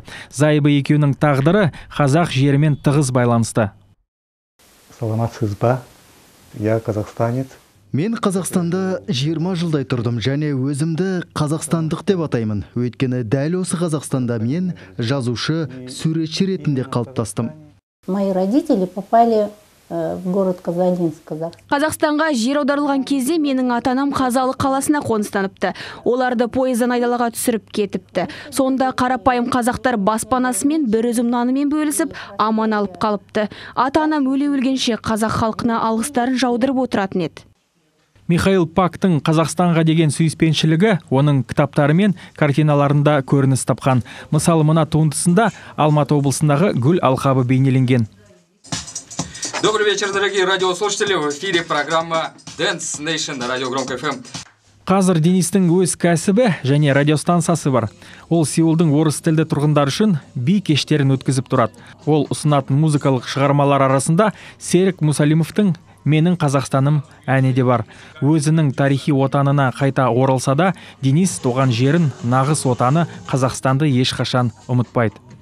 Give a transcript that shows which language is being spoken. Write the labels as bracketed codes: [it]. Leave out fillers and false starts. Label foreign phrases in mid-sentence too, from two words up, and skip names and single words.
[kk] Зайыбы екеуінің тағдыры қазақ жерімен тығыз байланысты. Саламатсыз ба? [ru] Я қазақстанец. [kk] Мен Қазақстанда 20 жылдай тұрдым және өзімді қазақстандық деп атаймын. Өйткені дәл осы Қазақстанда мен жазушы, суретші ретінде қалыптастым. [ru] Мои родители попали в город Казалинск. [kk] Қазақстанға жер аударылған кезде менің атанам Қазалы қаласына қоныстаныпты. Оларды пойыздан айдалаға түсіріп кетіпті. Сонда қарапайым қазақтар баспанасымен бір үзім нанымен бөлісіп аман алып қалыпты. Ата-анам өле-өлгенше қазақ халқына алғыстарын жаудырып отыратын еді. Михаил Пактың Қазақстанға деген сүйіспеншілігі оның кітаптары мен картиналарында көрініс тапқан. Мысалы, мына туындысында Алматы облысындағы гүл алқабы бейнеленген. [ru] Добрый вечер, дорогие радиослушатели. В эфире программа Dance Nation на радио Громко FM. [kk] Қазір Денистің өз кәсібі және радиостанциясы бар. Ол Сеулдың орыс тілді тұрғындар үшін би кештерін өткізіп тұрады. Ол ұсынатын музыкалық шығармалар арасында Серік Мусалимовтың «Менің Қазақстаным» әні де бар. Өзінің тарихи отанына қайта оралса да, Денис туған жерін, нағыз отаны Қазақстанды ешқашан ұмытпайды.